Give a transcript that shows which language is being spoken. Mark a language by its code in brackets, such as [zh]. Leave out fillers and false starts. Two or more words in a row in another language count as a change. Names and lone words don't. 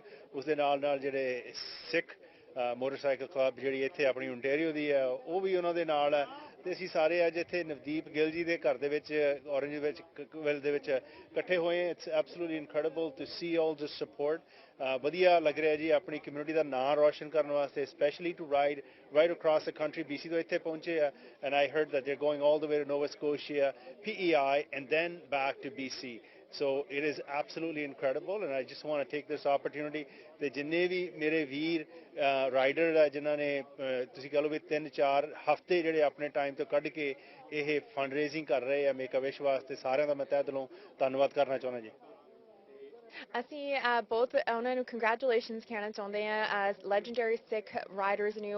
[pa] ਉਸ ਦੇ ਨਾਲ ਜਿਹੜੇ ਸਿੱਖ ਮੋਟਰਸਾਈਕਲ ਕਲੱਬ ਜਿਹੜੀ ਇੱਥੇ ਆਪਣੀ ਓਨਟਾਰੀਓ ਦੀ ਹੈ ਉਹ ਵੀ ਉਹਨਾਂ ਦੇ ਨਾਲ ਹੈ। ਤੇ ਅਸੀਂ ਸਾਰੇ ਅੱਜ ਇੱਥੇ ਨਵਦੀਪ ਗਿੱਲ ਜੀ ਦੇ ਘਰ ਦੇ ਵਿੱਚ ਔਰੇਂਜਵਿਲ ਦੇ ਵਿੱਚ ਇਕੱਠੇ ਹੋਏ। [en] It's absolutely incredible to see all this support. [pa] ਵਧੀਆ ਲੱਗ ਰਿਹਾ ਜੀ ਆਪਣੀ ਕਮਿਊਨਿਟੀ ਦਾ ਨਾਂ ਰੋਸ਼ਨ ਕਰਨ ਵਾਸਤੇ, [en] specially to ride right across the country. [pa] BC ਤੋਂ ਇੱਥੇ ਪਹੁੰਚੇ ਆ [en] and I heard that they're going all the way to Nova Scotia, PEI and then back to BC. So it is absolutely incredible and I just want to take this opportunity [pa] ਤੇ ਜਿੰਨੇ ਵੀ ਮੇਰੇ ਵੀਰ ਰਾਈਡਰ ਆ ਜਿਨ੍ਹਾਂ ਨੇ ਤੁਸੀਂ ਕਹ ਲਓ ਵੀ 3-4 ਹਫ਼ਤੇ ਜਿਹੜੇ ਆਪਣੇ ਟਾਈਮ ਤੋਂ ਕੱਢ ਕੇ ਇਹ [en] fund raising [pa] ਕਰ ਰਹੇ ਆ ਮੇਕ ਅ ਵਿਸ਼ ਵਾਸਤੇ, ਸਾਰਿਆਂ ਦਾ ਮੈਂ ਤਹਿ ਦਿਲੋਂ ਧੰਨਵਾਦ ਕਰਨਾ ਚਾਹੁੰਦਾ ਜੀ। ਅਸੀਂ ਬਹੁਤ ਉਹਨਾਂ ਨੂੰ ਕੰਗ੍ਰੈਚੁਲੇਸ਼ਨਸ ਕਹਿਣਾ ਚਾਹੁੰਦੇ ਹਾਂ ਐਜ਼ ਲੈਜੈਂਡਰੀ ਸਿੱਖ ਰਾਈਡਰਸ ਨੂੰ।